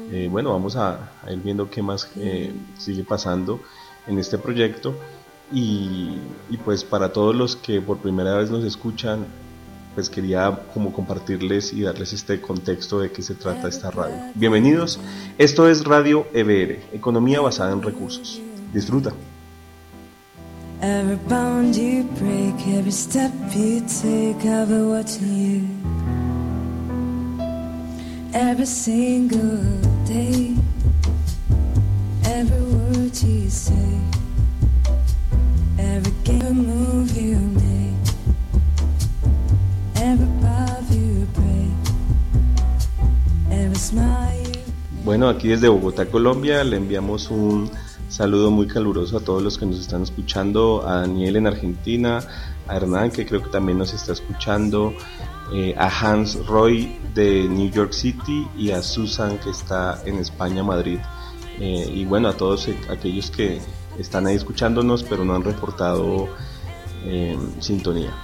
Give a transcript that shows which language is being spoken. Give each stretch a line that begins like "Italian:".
Spanish: Bueno, vamos a ir viendo qué más sigue pasando en este proyecto, y pues para todos los que por primera vez nos escuchan, pues quería como compartirles y darles este contexto de qué se trata esta radio. Bienvenidos, esto es Radio EBR, Economía Basada en Recursos. Disfruta.
English: Every bond you break, every step you take, I've been watching you. Every single day, every word you say, every game move you make, every path you break, every smile you make.
Spanish: Bueno, aquí desde Bogotá, Colombia, le enviamos un saludo muy caluroso a todos los que nos están escuchando, a Daniel en Argentina, a Hernán, que creo que también nos está escuchando, a Hans Roy de New York City, y a Susan, que está en España, Madrid, y bueno, a todos aquellos que están ahí escuchándonos pero no han reportado sintonía.